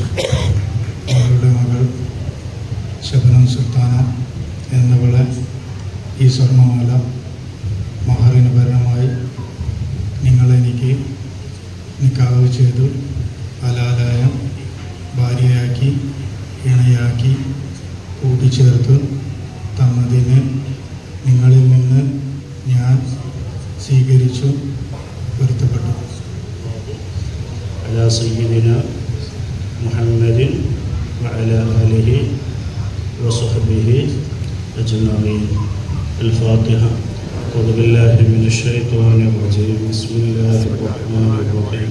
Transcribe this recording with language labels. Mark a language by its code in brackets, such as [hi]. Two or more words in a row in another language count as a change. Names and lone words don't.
[ml] നിങ്ങളുടെ മകൾ ശബനം സുൽത്താന എന്നവളെ ഈ സ്വർണ്ണമാല മഹറിന് ഭരണമായി നിങ്ങളെനിക്ക് നിക്കാഹ് ചെയ്തു ഹലാലായ ഭാര്യയാക്കി ഇണയാക്കി കൂട്ടിച്ചേർത്ത് തന്നതിന് നിങ്ങളിൽ നിന്ന് ഞാൻ സ്വീകരിച്ചു പൊരുത്തപ്പെട്ടു. [ar] على سيدنا محمد وعلى آله وصحبه أجمعين. الفاتحة. أعوذ بالله من الشيطان الرجيم. بسم الله الرحمن الرحيم.